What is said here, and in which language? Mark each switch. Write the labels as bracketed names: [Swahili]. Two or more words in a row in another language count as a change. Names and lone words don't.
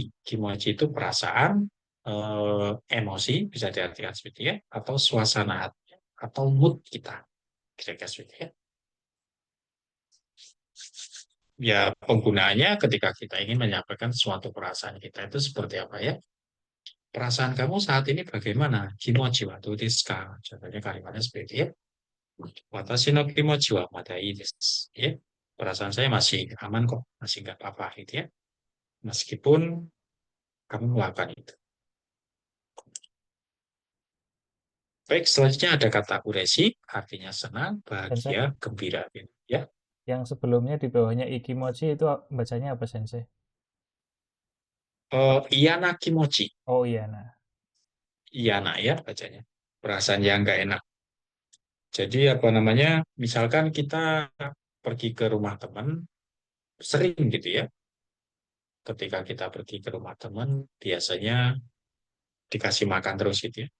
[Indonesian] Kimochi itu perasaan, emosi, bisa diartikan seperti ya, atau suasana hati, atau mood kita. Kira-kira seperti ya. Ya, penggunaannya ketika kita ingin menyampaikan suatu perasaan kita itu seperti apa ya. Perasaan kamu saat ini bagaimana? [Japanese] 気持ちはどうですか? [Indonesian] Contohnya kalimatnya seperti ya. [Japanese] 私の気持ちはまだいです. [Indonesian] Ya, perasaan saya masih aman kok, masih nggak apa-apa gitu ya. Meskipun kamu melakukan itu. Baik, selanjutnya ada kata uresi, artinya senang, Sensei, bahagia, gembira. Gitu. Ya, yang sebelumnya di bawahnya ikimochi itu bacanya apa, Sensei? [Japanese] いやな気持ち. [Indonesian] Oh iya, nah. Iyana ya bacanya. Perasaan yang nggak enak. Jadi apa namanya, misalkan kita pergi ke rumah teman, sering gitu ya. Ketika kita pergi ke rumah teman, biasanya dikasih makan terus gitu ya.